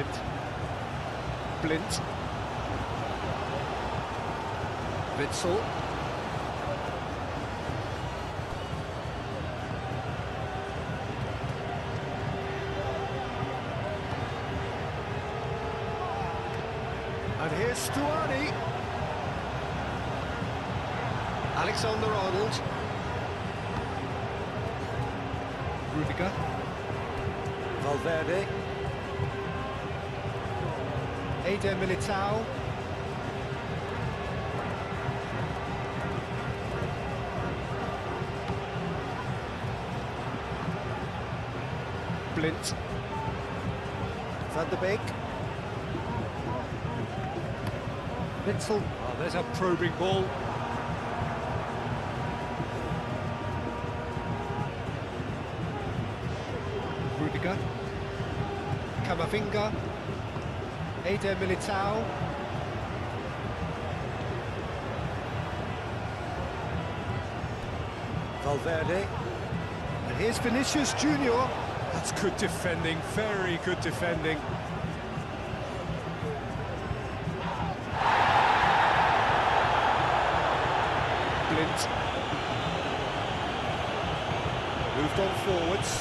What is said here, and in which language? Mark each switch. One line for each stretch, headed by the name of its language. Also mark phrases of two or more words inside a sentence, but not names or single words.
English: Blint. Witzel. And here's Stuani. Alexander-Arnold. Rudiger. Valverde. Eder Militao. Blint. Van der Beek. Witzel. Oh, there's a probing ball. Rudiger. Camavinga. Eder Militao. Valverde. And here's Vinicius Junior. That's good defending, very good defending. Blint. Moved on forwards.